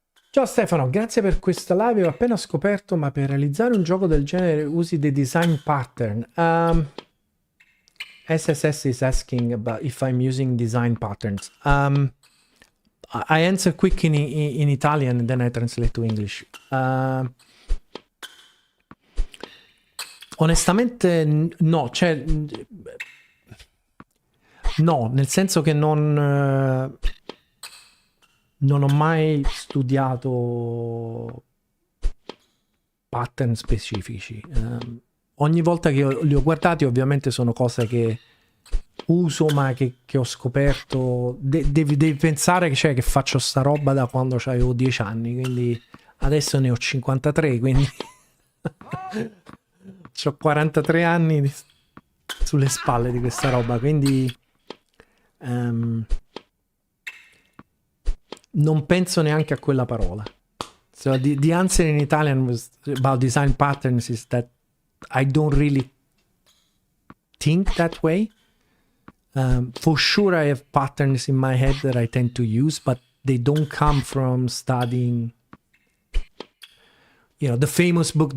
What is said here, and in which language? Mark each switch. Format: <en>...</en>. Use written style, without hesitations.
<it>Ciao Stefano, grazie per questa live. Ho appena scoperto, ma per realizzare un gioco del genere usi dei design pattern.</it> <en>SSS is asking about if I'm using design patterns. I answer quick in Italian and then I translate to English.</en> <it>Onestamente no, cioè no, nel senso che non ho mai studiato pattern specifici. Ogni volta che li ho guardati ovviamente sono cose che uso, ma che ho scoperto. Devi pensare che, cioè, che faccio sta roba da quando avevo 10 anni, quindi adesso ne ho 53, quindi ho 43 anni sulle spalle di questa roba, quindi non penso neanche a quella parola.</it> <en>So the answer in Italian was about design patterns is that I don't really think that way. For sure I have patterns in my head that I tend to use, but they don't come from studying, you know, the famous book.</en>